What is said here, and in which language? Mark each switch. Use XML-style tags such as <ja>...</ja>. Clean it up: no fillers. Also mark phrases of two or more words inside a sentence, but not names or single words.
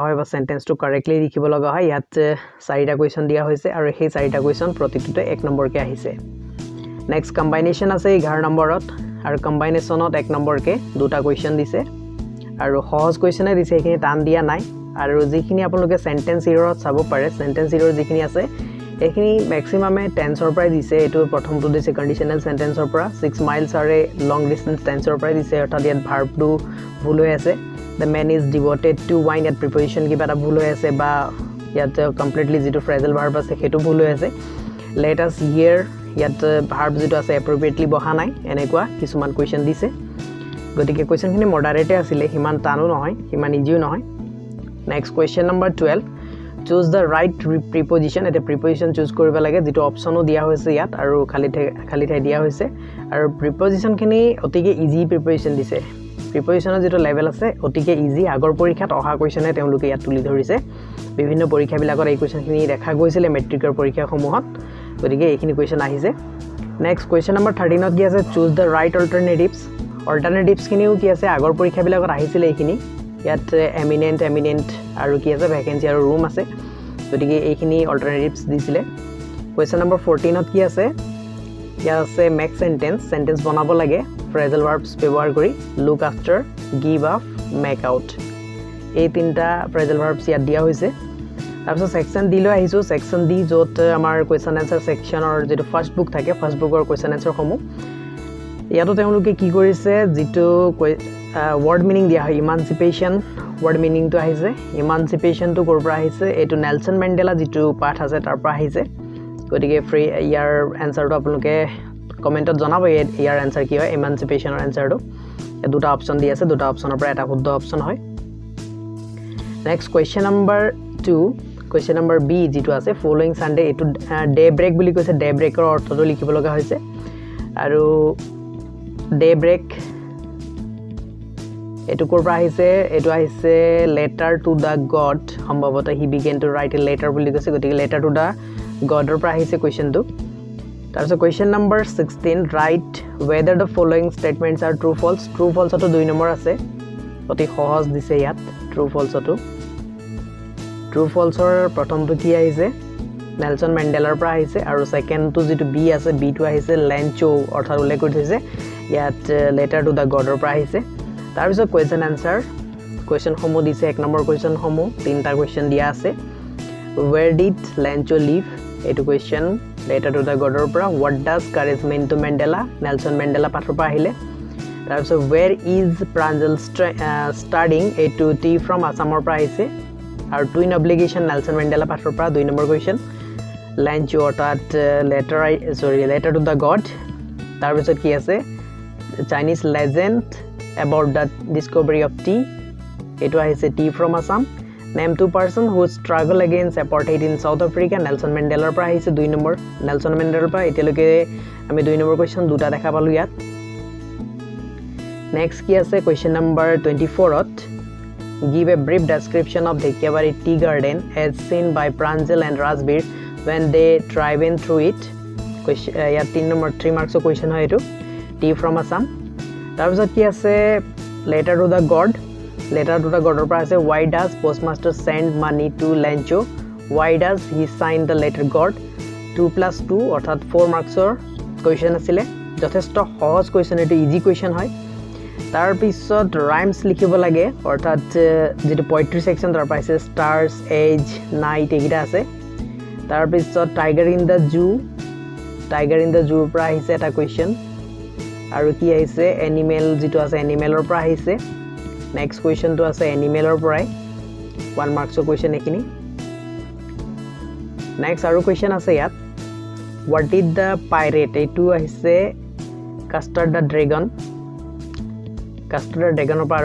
<as>হয় বা সেন্টেন্সটো কাৰেক্টলি লিখিব লগা হয় ইয়াত চাৰিটা কোৱেশ্চন দিয়া হৈছে আৰু সেই চাৰিটা কোৱেশ্চন প্ৰতিটোতে এক নম্বৰকে আহিছে</as> <en>next combination</en> <as>আছে 11 নম্বৰত আৰু কম্বাইনেশনত এক নম্বৰকে দুটা কোৱেশ্চন দিছে আৰু সহজ কোৱেশ্চনে দিছে এইখিনি টান দিয়া নাই আৰু যিখিনি আপোনালোকে সেন্টেন্স এৰৰত চাব পাৰে</as> <en>sentence error</en> <as>যিখিনি আছে এইখিনি ম্যাক্সিমামে টেন্সৰ পৰা দিছে এটো প্ৰথমটো দিছে কন্ডিশনাল সেন্টেন্সৰ পৰা 6</as> <en>miles are long distance</en> <as>টেন্সৰ পৰা দিছে অৰ্থাৎ ইয়াত ভাৰ্বটো ভুল হৈ আছে</as> <en>the man is devoted to wine at preposition</en> <as>কিবা এটা ভুল হৈ আছে বা ইয়াত কমপ্লিটলি যেটো</as> <en>phrasal verb</en> <as>আছে হেতু ভুল হৈ আছে</as> <en>let us hear</en> <as>ইয়াত ভাৰ্ব যেটো আছে appropriately বহা নাই এনেকুৱা কিছুমান কোৱেশ্চন দিছে গতিকে কোৱেশ্চনখিনি মডাৰেটে আছিল হিমান টানো নহয় হিমান ইজিও নহয়</as> <en>next question</en> <as>নম্বৰ 12</as> <en>choose the right preposition</en> <as>এটা</as> <en>preposition choose</en> <as>কৰিব লাগে যেটো অপচনো দিয়া হৈছে ইয়াত আৰু খালি ঠাই দিয়া হৈছে আৰু preposition খিনি অতিকে ইজি preposition দিছে prepositioner যেটো লেভেল আছে অতিকে ইজি আগৰ পৰীক্ষাত অহা কোৱেশ্চনে তেওঁলোকে ইয়াত তুলি ধৰিছে বিভিন্ন পৰীক্ষা বিলাকৰ এই কোৱেশ্চনখিনি দেখা গৈছিল মেট্ৰিকৰ পৰীক্ষা সমূহত গতিকে এইখিনি কোৱেশ্চন আহিছে</as> <en>next question number 13</en> <as>ত কি আছে</as> <en>choose the right alternatives</en> <as>খিনিও কি আছে আগৰ পৰীক্ষা বিলাকত আহিছিল এইখিনি ইয়াত eminent আৰু কি আছে ভ্যাকেন্সি আৰু ৰুম আছে গতিকে এইখিনি অল্টাৰনেটিভস দিছিলে কোৱেশ্চন নম্বৰ 14 ত কি আছে ইয়াত আছে</as> <en>make sentence</en> <as>বনাব লাগে</as> <en>phrasal verbs</en> <as>ব্যৱহাৰ কৰি</as> <en>look after give up make out</en> <as>এই তিনটা</as> <en>phrasal verbs</en> <as>ইয়াত দিয়া হৈছে তাৰপিছত</as> <en>section D</en> <as>লৈ আহিছো</as> <en>section D</en> <as>যত আমাৰ</as> <en>question answer</en> <as>সেকশনৰ যেটো</as> <en>first book</en> <as>থাকে ফাৰ্স্ট বুকৰ</as> <en>question answer</en> <as>সমূহ ইয়াতো তেওঁলোকে কি কৰিছে যেটো</as> <en>word meaning</en> <as>দিয়া হয় ইমানসিপেশন</as> <en>word meaning</en> <as>তো আহিছে ইমানসিপেশন তো কৰ পৰা আহিছে এটো নেলসন মেন্ডেলা যেটো পাঠ আছে তাৰ পৰা আহিছে গতিকে ফ্ৰী ইয়াৰ আনসাৰটো আপোনালোকে কমেন্টত জনাব ইয়াৰ আনসাৰ কি হয় ইমানসিপেশনৰ আনসাৰটো দুটা অপচন দি আছে দুটা অপচনৰ পৰা এটা শুদ্ধ অপচন হয়</as> <en>next question number 2 question number B</en> <as>যেটো আছে</as> <en>following Sunday</en> <as>এটো</as> <en>day break</en> <as>বুলি কৈছে ডে ব্ৰেকৰ অৰ্থটো লিখিব লগা হৈছে আৰু</as> <en>day break</en> <as>এটো কৰ পৰা আহিছে</as> <en>letter to the god</en> <as>সম্ভৱত</as> <en>he began to write a letter</en> <as>বুলি কৈছে গতিকে</as> <en>letter to the god</en> <as>ৰ পৰা আহিছে কোৱেশ্চনটো তাৰপিছত</as> <en>question number 16 write whether the following statements are true false</en> <as>তো 2 নম্বৰ আছে অতি সহজ দিছে ইয়াত</as> <en>true false</en> <as>ৰ প্ৰথমটো কি আহিছে নেলসন মেন্ডেলাৰ পৰা আহিছে আৰু সেকেন্ডটো যেটো বি আছে বি টো আহিছে লেঞ্চো অৰ্থাৎ উল্লেখ কৰি থৈছে ইয়াত</as> <en>letter to the god</en> <as>ৰ পৰা আহিছে তাৰপিছত</as> <en>question answer question</en> <as>সমূহ দিছে এক নম্বৰ কোৱেশ্চন সমূহ তিনটা কোৱেশ্চন দিয়া আছে</as> <en>where did Lancho live</en> <as>এইটো কোৱেশ্চন</as> <en>letter to the</en> <as>গডৰ পৰা</as> <en>what does courage mean</en> <as>টু মেণ্ডেলা নেলছন মেণ্ডেলা পাঠৰ পৰা আহিলে তাৰপিছত</as> <en>where is Pranjal studying</en> <as>এইটো</as> <en>tea from</en> <as>আছামৰ পৰা আহিছে আৰু</as> <en>twin obligation</en> <as>নেলছন মেণ্ডেলা পাঠৰ পৰা 2 নম্বৰ কুৱেশ্চন লেঞ্চো অৰ্থাৎ</as> <en>letter to the god</en> <as>তাৰপিছত কি আছে</as> <en>Chinese legend about the discovery of tea</en> <as>এইটো আহিছে</as> <en>tea from Assam name two person who struggle against apartheid in South Africa</en> <as>নেলছন মেণ্ডেলাৰ পৰা আহিছে 2 নম্বৰ নেলছন মেণ্ডেলাৰ পৰা এতিয়ালৈকে আমি 2 নম্বৰ কুৱেশ্চন দুটা দেখা পালোঁ ইয়াত</as> <en>নেক্সট</en> <as>কি আছে</as> <en>কুৱেশ্চন নম্বৰ 24ত give a brief description of Dhekhiabari tea garden as seen by Pranjal and Rajbir when they drive in through it ইয়াত 3 marks question হয় এটো tea from Assam</en> <as>তাৰপিছত কি আছে</as> <en>letter to the god</en> <as>ৰ পৰা আছে</as> <en>why does postmaster send money to Lencho why does he sign the letter god 2 + 2 অৰ্থাৎ 4 marks question</en> <as>আছিলে যথেষ্ট সহজ</as> <en>question এটো ইজি question হয়</en> <as>তাৰ পিছত রাইমস লিখিব লাগে অৰ্থাৎ যেটো</as> <en>poetry section</en> <as>তাৰ পাইছে</as> <en>stars at night</en> <as>এগিটা আছে তাৰ পিছত</as> <en>tiger in</en> <as>দা জুৰ পৰা আহিছে এটা কোৱেশ্চন আৰু কি আহিছে এনিমেল যেটো আছে এনিমেলৰ পৰা আহিছে নেক্সট কোৱেশ্চনটো আছে এনিমেলৰ পৰাই 1 মাৰ্কছৰ কোৱেশ্চন এখিনি নেক্সট আৰু কোৱেশ্চন আছে ইয়াত</as> <en>what is the pirate</en> <as>এইটো আহিছে কাষ্টাৰ্ড দা ড্ৰেগন কাষ্টাৰ্ড ড্ৰেগনৰ পৰা আৰু</as>